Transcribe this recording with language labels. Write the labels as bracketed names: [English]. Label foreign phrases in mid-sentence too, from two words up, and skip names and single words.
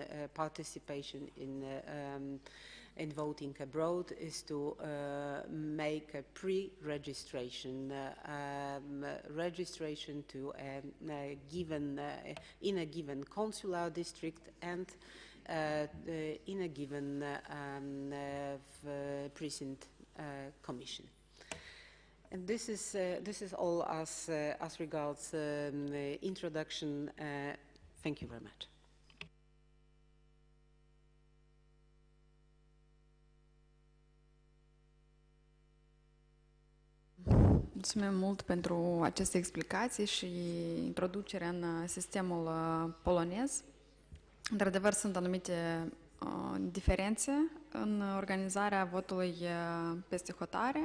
[English] participation in voting abroad is to make a pre-registration registration to a given in a given consular district and in a given precinct commission. And this is all as regards introduction. Thank you very much. [Romanian] Mulțumim mult pentru aceste explicații și introducerea în sistemul polonez. Într-adevăr, sunt anumite diferențe în organizarea votului peste hotare.